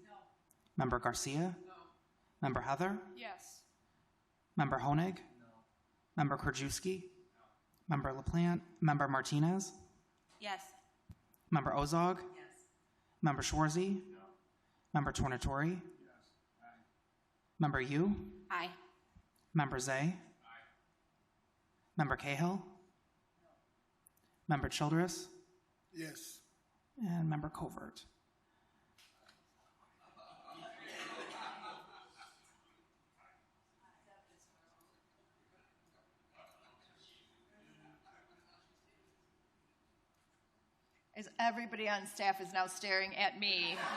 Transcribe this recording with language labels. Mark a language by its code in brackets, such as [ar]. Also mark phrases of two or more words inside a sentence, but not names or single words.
[en] Member Garcia. No. Member Heather. Yes. Member Honig. No. Member Krajewski. No. Member LaPlante. Member Martinez. Yes. Member Ozog. Yes. Member Schwarzy. No. Member Tornatori. Yes. Aye. Member Yu. Aye. Member Zay. Aye. Member Cahill. Member Childress, Yes. and Member Covert. As everybody on staff is now staring at me.